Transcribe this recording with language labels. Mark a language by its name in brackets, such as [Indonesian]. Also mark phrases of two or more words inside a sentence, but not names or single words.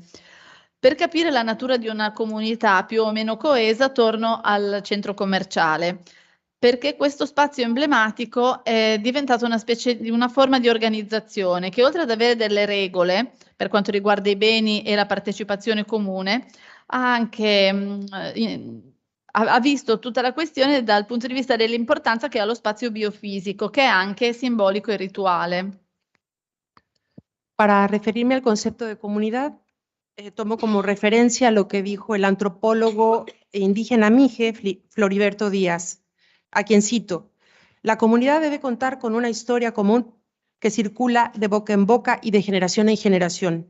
[Italian] Per capire la natura di una comunità più o meno coesa, torno al centro commerciale, perché questo spazio emblematico è diventato una specie di una forma di organizzazione che, oltre ad avere delle regole per quanto riguarda i beni e la partecipazione comune, ha anche ha visto tutta la questione dal punto di vista dell'importanza che ha lo spazio biofisico, che è anche simbolico e rituale. [Spanish] Para referirme al concepto de comunidad, tomo como referencia lo que dijo el antropólogo indígena Mije, Floriberto Díaz, a quien cito: la comunidad debe contar con una historia común que circula de boca en boca y de generación en generación.